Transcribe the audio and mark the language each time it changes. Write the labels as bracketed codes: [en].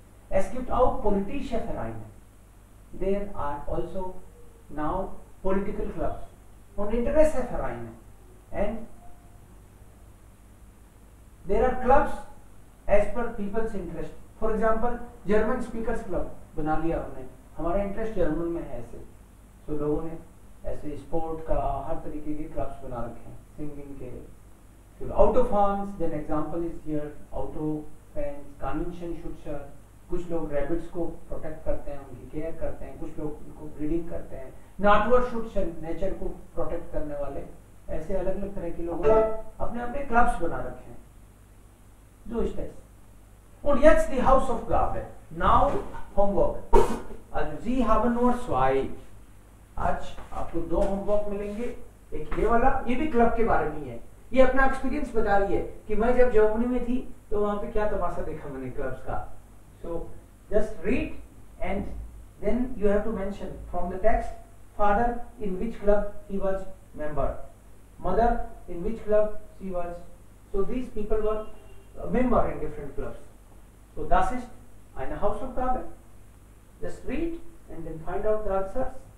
[de] Es gibt auch politische Vereine. [en] There are also now political clubs [de] und Interessenvereine, [en] and there are clubs as per people's interest. For example, German Speakers Club [hi] बना लिया हमने, हमारा interest German में है ऐसे, तो लोगों ने ऐसे स्पोर्ट का हर तरीके के क्लब्स बना रखे हैं, सिंगिंग के. फिर auto farms, then example is here, auto fans, कानिंशन शुट्सर, कुछ लोग रैबिट्स को प्रोटेक्ट करते हैं, उनकी केयर करते हैं, कुछ लोग उनको ब्रीडिंग करते हैं, नाटवर शुट्सर, नेचर को प्रोटेक्ट करने वाले. ऐसे अलग अलग तरह के लोगों ने अपने अपने क्लब्स बना रखे हैं. [de] So ist es. Und jetzt die Hausaufgabe. [en] Now Homework. [de] Also Sie haben nur 2. [hi] आज आपको 2 होमवर्क मिलेंगे, एक ये वाला, ये भी क्लब के बारे में ही है. ये अपना एक्सपीरियंस बता रही है कि मैं जब जर्मनी में थी तो वहां पे क्या तमाशा देखा मैंने क्लब्स का. [en] So just read and then you have to mention from the text, father in which club he was member, mother in which club she was. So these people were a member in different clubs. [de] So das ist eine Hausaufgabe. [en] Just read and then find out the answers.